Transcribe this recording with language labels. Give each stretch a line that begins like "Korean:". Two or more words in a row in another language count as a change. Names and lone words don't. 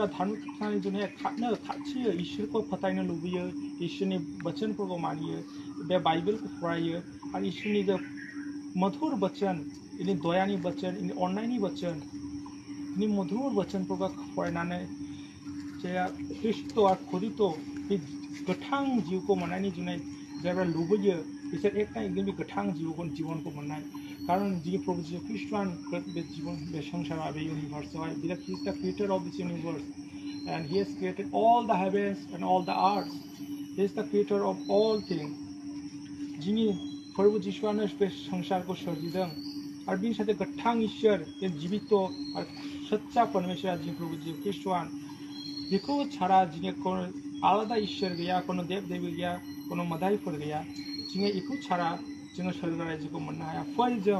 Bodo: धार्मिकतानि जन्य खारनो खाथियो इसोरखौ फोथायनो लुबैयो इसोरनि वचनफोरखौ मानियो बे बाइबेलखौ फरायो आरो इसोरनि जे मधुर वचन इनि दयानि वचन इनि अननायनि वचन इनि मधुर वचनफोरखौ फरायनानै जे तृषित आरो क्षुधित बे गोथां जिउखौ मोननायनि जुनै जायफ्रा लुबैयो बिसोर एकदम बे गोथां जीवनखौ मोननाय कारण जि प्रभु जीशु ख्रिस्टआन बे जीवन बे संसाराव बे इउनिभार्सआवहाय बिराद
English: he is the creator of this universe and he has created all the heavens and all the earth he is the creator of all
Bodo: थिंग जिनि प्रभु जीशुआनो बे संसारखौ सोरजिदों आरो बिनि साथे गोथां ईश्वर बे जीवित आरो सच्चा परमेश्वर जि प्रभु जीशु ख्रिस्टआन बेखौ छाड़ा जिनि आलादा ईश्वर गैया कोनो देव देवी गैया कोनो मदाइफोर गैया जोङो बेखौ छाड़ा जोङो सोरगो रायजोखौ मोननो हाया फै जों